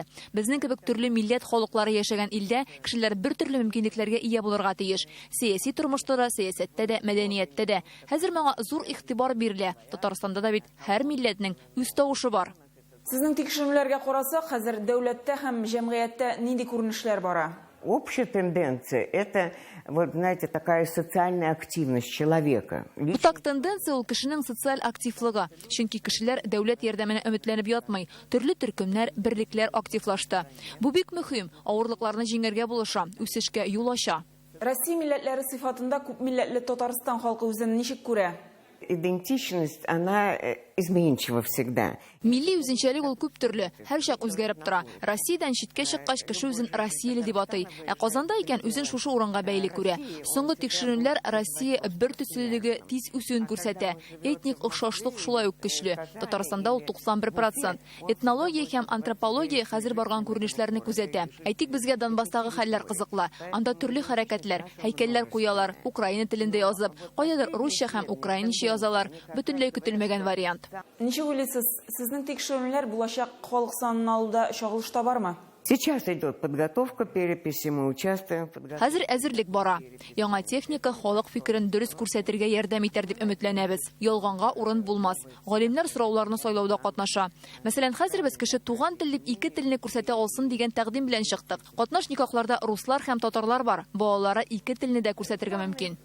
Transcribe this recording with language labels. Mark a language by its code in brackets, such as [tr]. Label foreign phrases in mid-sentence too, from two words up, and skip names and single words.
[tt] Безнең кебек төрле милләт халыклары яшәгән илдә кешеләр бер төрле мөмкинлекләргә ия булырга тиеш. Сияси тормышта да, сәясәттә дә, мәдәнияттә дә. Хәзер моңа зур игътибар бирелә. Татарстанда да бит һәр милләтнең үз тавышы бар. Сезнең тикшерүләргә карасак, хәзер дәүләттә һәм җәмгыятьтә нинди күренешләр бара? [ru] Общая тенденция – это, вот знаете, такая социальная активность человека. [tt] Бутак тенденция ул кешенең социаль активлыгы. Чөнки кешеләр дәүләт ярдәменә өметләнеп ятмый. Төрле төркемнәр, берлекләр активлашты. Бу бик мөһим. Авырлыкларны җиңәргә булыша, үсешкә юл ача. Россия милләтләре сыйфатында күп милләтле Татарстан халкы үзен ничек күрә? [ru] Идентичность, она изменчива всегда. [tt] Милли үзенчәлек ул күп төрле, һәр чак үзгәреп тора. Россиядән читкә чыккач кеше үзен Россияле дип атый. Ә Казанда икән үзен шушы урынга бәйле күрә. Соңгы тикшерүләр Россия бер төслелеге тиз үсүен күрсәтә. Этник охшашлык шулай ук көчле. Татарстанда ул 91%. Этнология һәм антропология хәзер барган күренешләрне күзәтә. Әйтик, безгә Донбасстагы хәлләр кызыклы. Анда төрле хәрәкәтләр, һәйкәлләр куялар, украин телендә язып, каядыр русча һәм украинча язалар. Бөтенләй көтелмәгән вариант. Ничек уйлыйсыз, сезнең тикшерүләр булачак халык санын алуда чагылыш табармы? [ru] Сейчас идет подготовка, переписи, мы участвуем в подготовке. [tt] Хәзер әзерлек бара. Яңа техника халык фикерен дөрес күрсәтергә ярдәм итәр дип өметләнәбез. Ялганга урын булмас. Галимнәр сорауларны сайлауда катнаша. Мәсәлән, хәзер без кеше туган тел дип ике телне күрсәтә алсын дигән тәкъдим белән чыктык. Катнаш никахларда руслар һәм татарлар бар. Балалары ике телне дә күрсәтергә мөмкин.